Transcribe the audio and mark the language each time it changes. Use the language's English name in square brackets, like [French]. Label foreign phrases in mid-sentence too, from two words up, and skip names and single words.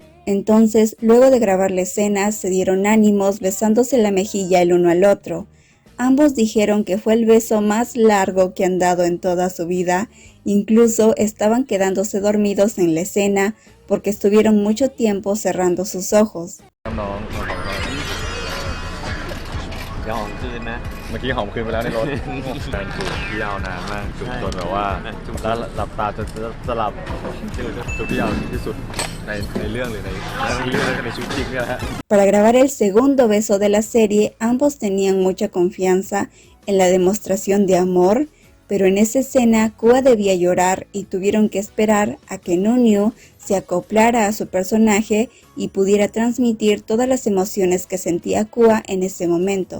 [Spanish] Entonces, luego de grabar la escena, se dieron ánimos besándose la mejilla el uno al otro. Ambos dijeron que fue el beso más largo que han dado en toda su vida, incluso estaban quedándose dormidos en la escena porque estuvieron mucho tiempo cerrando sus ojos. [Thai] อย่าหอมคืนนะ เมื่อกี้หอมคืนไปแล้วในรถ การจูบที่ยาวนานมากจูบจนแบบว่าแล้วหลับตาจนสลับจูบที่ยาวที่สุดในเรื่องหรือในชีวิตจริงเนี่ยฮะ [Spanish] Para grabar el segundo beso de la serie, ambos tenían mucha confianza en la demostración de amor, pero en esa escena Kua debía llorar y tuvieron que esperar a que Nunyu se acoplara a su personaje y pudiera transmitir todas las emociones que sentía Kua en ese momento.